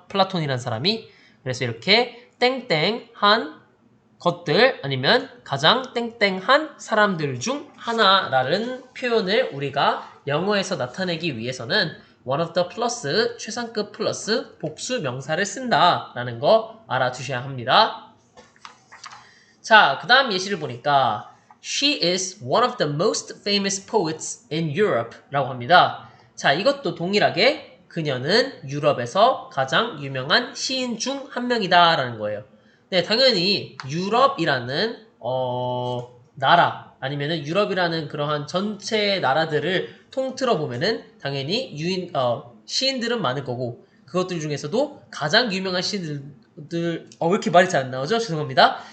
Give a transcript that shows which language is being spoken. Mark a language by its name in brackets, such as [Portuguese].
[Korean] 플라톤이라는 사람이. 그래서 이렇게 땡땡한 것들 아니면 가장 땡땡한 사람들 중 하나라는 표현을 우리가 영어에서 나타내기 위해서는 [English] one of the [Korean] 플러스 최상급 플러스 복수 명사를 쓴다라는 거 알아두셔야 합니다. 자, 그 다음 예시를 보니까 [English] She is one of the most famous poets in Europe [Korean] 라고 합니다. 자, 이것도 동일하게 그녀는 유럽에서 가장 유명한 시인 중 한 명이다 라는 거예요. 네, 당연히 유럽이라는 나라 아니면은 유럽이라는 그러한 전체 나라들을 통틀어 보면은 당연히 시인들은 많을 거고 그것들 중에서도 가장 유명한 시인들 왜 이렇게 말이 잘 안 나오죠? 죄송합니다.